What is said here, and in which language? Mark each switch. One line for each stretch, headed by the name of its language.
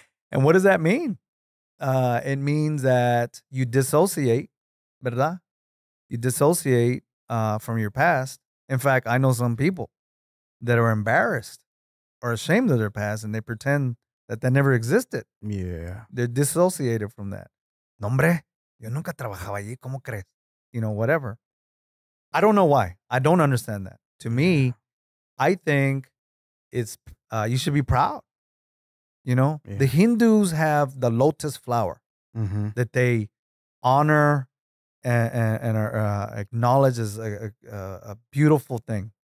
English: And what does that mean? It means that you dissociate, ¿verdad? You dissociate from your past. In fact, I know some people that are embarrassed or ashamed of their past, and they pretend that never existed. Yeah. They're dissociated from that.
Spanish: No, hombre, yo nunca trabajaba allí, ¿cómo crees?
English: You know, whatever. I don't know why. I don't understand that. To me, I think it's you should be proud. You know, the Hindus have the lotus flower that they honor and are acknowledge as a beautiful thing.